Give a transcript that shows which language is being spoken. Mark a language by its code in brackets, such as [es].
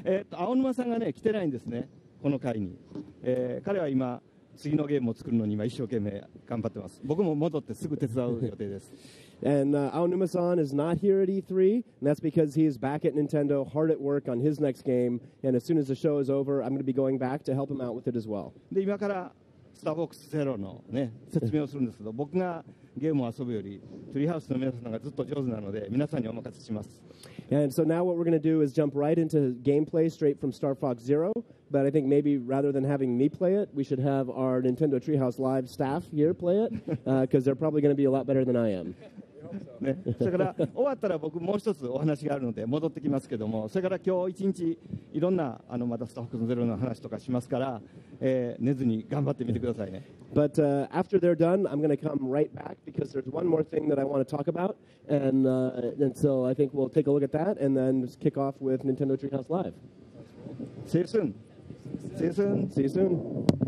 [ja] 青沼さんがね来てないんですね、この回に。彼は今次のゲームを作るのに今一生懸命頑張ってます。僕も戻ってすぐ手伝う予定です。 [en] And Aonuma-san is not here at E3, and that's because he is back at Nintendo, hard at work on his next game. And as soon as the show is over, I'm going to be going back to help him out with it as well. [ja] で今からスターボックスゼロのね説明をするんですけど、僕がゲームを遊ぶよりトリーハウスの皆さんがずっと上手なので皆さんにお任せします。 [en] And so now what we're going to do is jump right into gameplay straight from Star Fox Zero. But I think maybe rather than having me play it, we should have our Nintendo Treehouse Live staff here play it, because they're probably going to be a lot better than I am. [ja] ね、それから終わったら僕もう一つお話があるので戻ってきますけども、それから今日一日いろんなまたスターフォックスゼロの話とかしますから、寝ずに頑張ってみてくださいね。 [en] But after they're done, I'm going to come right back because there's one more thing that I want to talk about, and so I think we'll take a look at that and then just kick off with Nintendo Treehouse Live. See you soon. See you soon. See you soon.